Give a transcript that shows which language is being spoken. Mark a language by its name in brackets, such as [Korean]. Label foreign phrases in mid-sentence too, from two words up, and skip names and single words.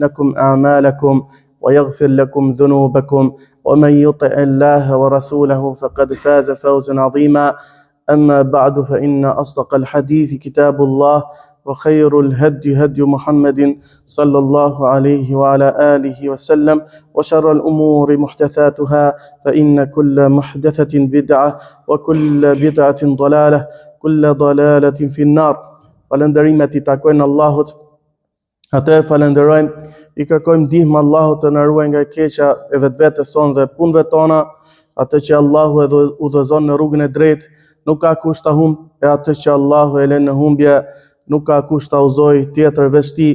[Arabic] لكم أعمالكم ويغفر لكم ذنوبكم ومن يطع الله ورسوله فقد فاز فوزا عظيما أما بعد فإن أصدق الحديث كتاب الله وخير الهدي هدي محمد صلى الله عليه وعلى آله وسلم وشر الأمور محدثاتها فإن كل محدثة بدعة وكل بدعة ضلالة كل ضلالة في النار. [Albanian] Falënderimet I takojnë Allahut. Atë falenderojmë, I kërkojmë ndihmë Allahut të na ruajë nga e keqja e vetvetes sonë dhe punëve tona, atë që Allahu e udhëzon në rrugën e drejtë, nuk ka kusht ta humb, e atë që Allahu e lën në humbje, nuk ka kusht ta udhëzoj tjetër veç Tij.